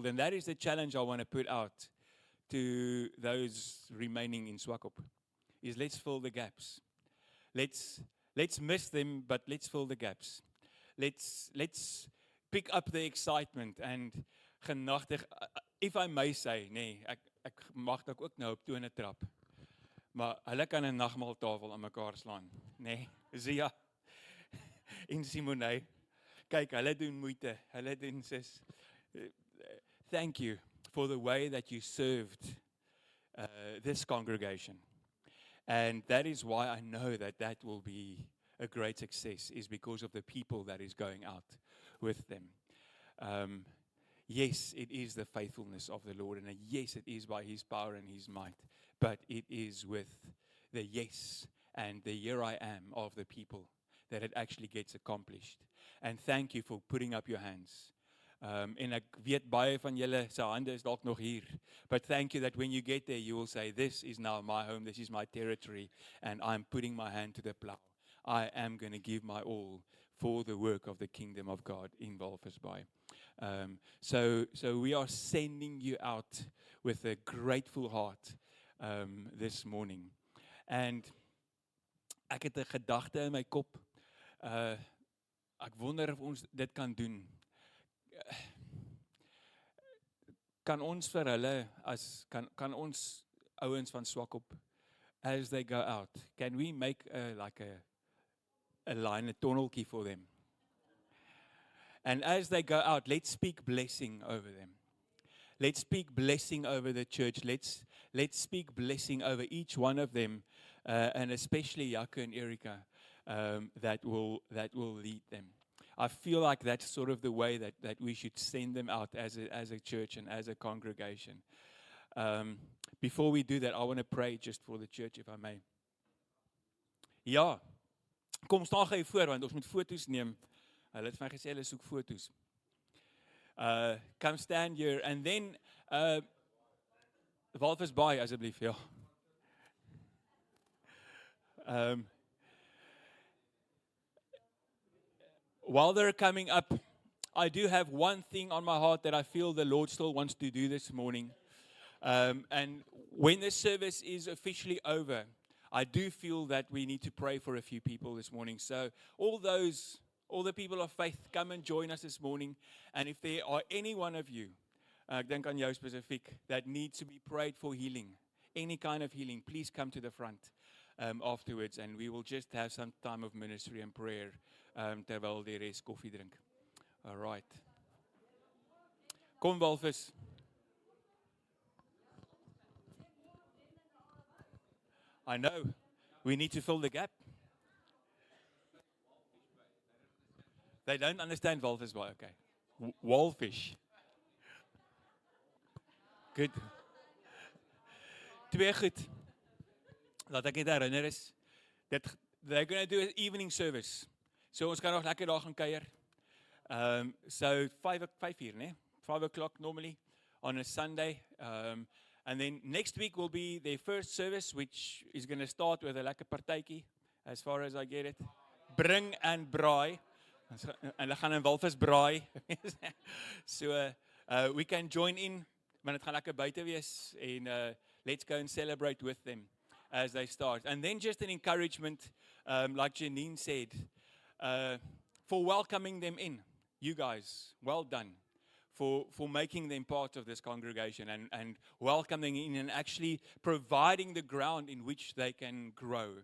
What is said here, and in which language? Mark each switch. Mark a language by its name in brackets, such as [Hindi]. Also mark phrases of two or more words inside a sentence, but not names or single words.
[English] And that is the challenge I want to put out to those remaining in Swakop, is let's fill the gaps. Let's miss them, but let's fill the gaps. Let's pick up the excitement and genagtig. If I may say, [Afrikaans] nee, ek mag dalk ook nou op tone trap. Maar hulle kan 'n nagmaaltafel aan mekaar slaan, nee. Zia en Simone. Kyk, hulle doen moeite. Hulle doen sis. [English] Thank you for the way that you served this congregation. And that is why I know that will be a great success, is because of the people that is going out with them. Yes, it is the faithfulness of the Lord, and yes, it is by His power and His might, but it is with the yes and the here I am of the people that it actually gets accomplished. And thank you for putting up your hands. [Afrikaans] En ek weet baie van julle se hande is dalk nog hier, [English] but thank you that when you get there, you will say, this is now my home, this is my territory, and I'm putting my hand to the plow. I am going to give my all for the work of the kingdom of God in Walvis Bay. So we are sending you out with a grateful heart this morning. [Afrikaans] And ek het 'n gedagte in my kop. Ek wonder of ons dit kan doen. Kan ons vir hulle kan ons ouens van Swakop, [English] as they go out, can we make like a line, a tunneltjie for them? And as they go out, let's speak blessing over them. Let's speak blessing over the church. Let's speak blessing over each one of them, and especially Jaco and Erika, that will lead them. I feel like that's sort of the way that we should send them out as a church and as a congregation. Before we do that, I want to pray just for the church, if I may. [Afrikaans] Ja, kom staan gou voor, want ons moet foto's neem. Hulle het my gesê hulle soek foto's. [English] Come stand here, and then Walvis Bay [Afrikaans] asseblief, ja. [English] While they're coming up, I do have one thing on my heart that I feel the Lord still wants to do this morning. And when the service is officially over, I do feel that we need to pray for a few people this morning. So all the people of faith, come and join us this morning. And if there are any one of you, [Afrikaans] ek dink aan jou spesifiek, [English] that needs to be prayed for healing, any kind of healing, please come to the front afterwards, and we will just have some time of ministry and prayer [Afrikaans] terwyl die res koffie drink. [English] All right. [Afrikaans] Kom Walvis. [English] I know. We need to fill the gap. They don't understand Walvis Bay, okay. Walfish. Good. [Afrikaans] Twee goed. Laat ek net herinner is, [English] that they're going to do an evening service. [Afrikaans] So ons kan nog lekker daar gaan kuier. [English] So 5 here, né? 5 o'clock normally on a Sunday. And then next week will be their first service, which is going to start with a [Afrikaans] lekker partytjie, [English] as far as I get it. Bring and braai. [Afrikaans] En hulle gaan 'n walvis braai. [English] So we can join in, [Afrikaans] want dit gaan lekker buite wees [English] en let's go and celebrate with them as they start. And then just an encouragement, like Janine said, for welcoming them in. You guys, well done for making them part of this congregation and welcoming in and actually providing the ground in which they can grow.